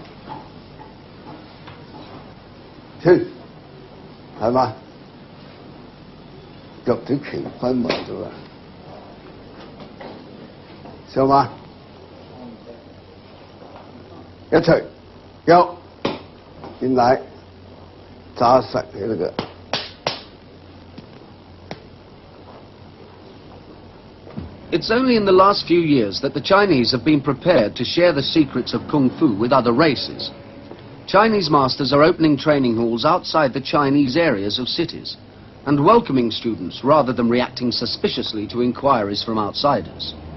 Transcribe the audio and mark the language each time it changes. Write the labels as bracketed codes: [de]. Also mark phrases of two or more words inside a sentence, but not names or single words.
[yue] 跳，係嘛？腳腿拳分埋咗啦，曉嗎？一錘，腳，進來，扎實佢那個。 [en] It's only in the last few years that the Chinese have been prepared to share the secrets of Kung Fu with other races. Chinese masters are opening training halls outside the Chinese areas of cities and welcoming students rather than reacting suspiciously to inquiries from outsiders.